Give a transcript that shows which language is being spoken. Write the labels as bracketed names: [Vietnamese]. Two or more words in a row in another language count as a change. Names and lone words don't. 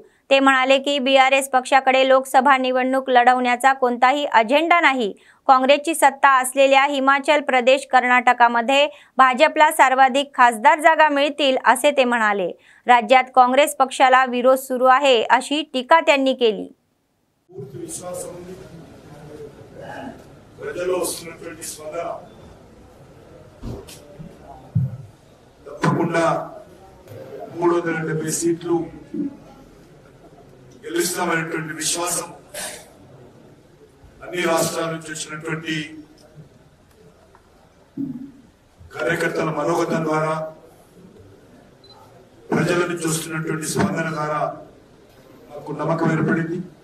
[Marathi] ते म्हणाले की बीआरएस पक्षाकडे लोकसभा निवडणूक लढवण्याचा कोणताही अजेंडा नाही. काँग्रेसची सत्ता असलेल्या हिमाचल प्रदेश, कर्नाटकामध्ये भाजपला सर्वाधिक खासदार जागा मिळतील असे ते म्हणाले. राज्यात काँग्रेस पक्षाला विरोध सुरू आहे अशी टीका त्यांनी केली. [Telugu] ప్రజల్లో వస్తున్నటువంటి స్పందన తప్పకుండా 370 సీట్లు గెలుస్తామనేటువంటి విశ్వాసం అన్ని రాష్ట్రాల నుంచి వచ్చినటువంటి కార్యకర్తల మనోగతం ద్వారా ప్రజల నుంచి వస్తున్నటువంటి స్పందన ద్వారా నాకు నమ్మకం ఏర్పడింది.